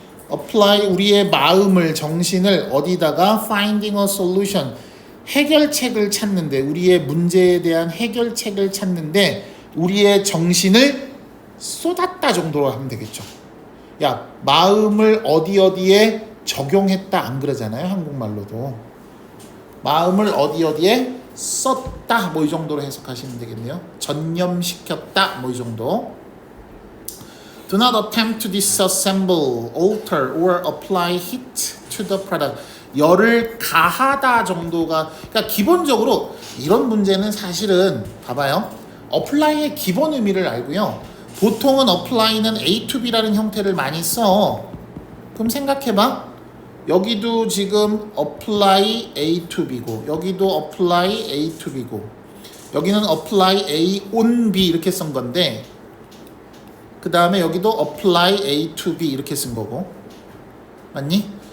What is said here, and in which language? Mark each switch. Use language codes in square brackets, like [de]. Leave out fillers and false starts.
[ko] apply 우리의 마음을 정신을 어디다가 [en] finding a solution [ko] 해결책을 찾는데 우리의 문제에 대한 해결책을 찾는데 우리의 정신을 쏟았다 정도로 하면 되겠죠. 야 마음을 어디에 적용했다 안 그러잖아요. 한국말로도 마음을 어디에 썼다 뭐 이 정도로 해석하시면 되겠네요. 전념시켰다 뭐 이 정도. [en] Do not attempt to disassemble, alter or apply heat to the product. [ko] 열을 가하다 정도가 그러니까 기본적으로 이런 문제는 사실은 봐봐요. apply의 기본 의미를 알고요. 보통은 apply는 A to B라는 형태를 많이 써. 그럼 생각해봐. 여기도 지금 apply A to B고 여기도 apply A to B고 여기는 apply A on B 이렇게 쓴 건데 그 다음에 여기도 apply A to B 이렇게 쓴 거고 맞니?